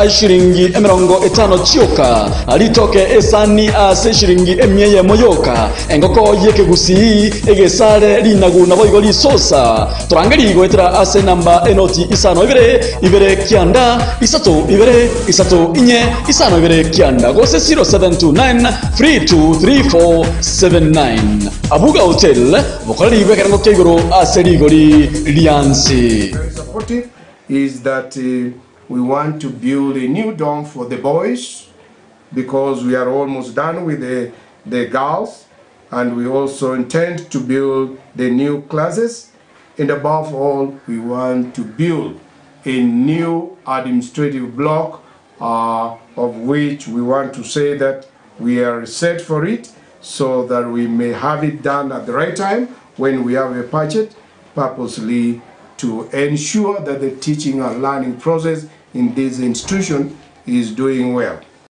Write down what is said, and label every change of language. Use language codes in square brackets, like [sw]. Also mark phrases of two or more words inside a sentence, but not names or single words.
[guz] ashiringi emerongo etano chioka alitoke esani ase shiringi emyeye moyoka engoko yeke gusi egesare linagu naboigo lisosa turangeri goetera ase namba enoti isano ibere kianda isato ibere isato inye isano ibere kianda gose 0729 323479 abuga hotel bokorari bwekerango kegoro ase rigori liansi. [en] Very supportive is that we want to build a new dorm for the boys because we are almost done with the girls, and we also intend to build the new classes, and above all we want to build a new administrative block of which we want to say that we are set for it so that we may have it done at the right time when we have a budget, purposely to ensure that the teaching and learning process in this institution is doing well.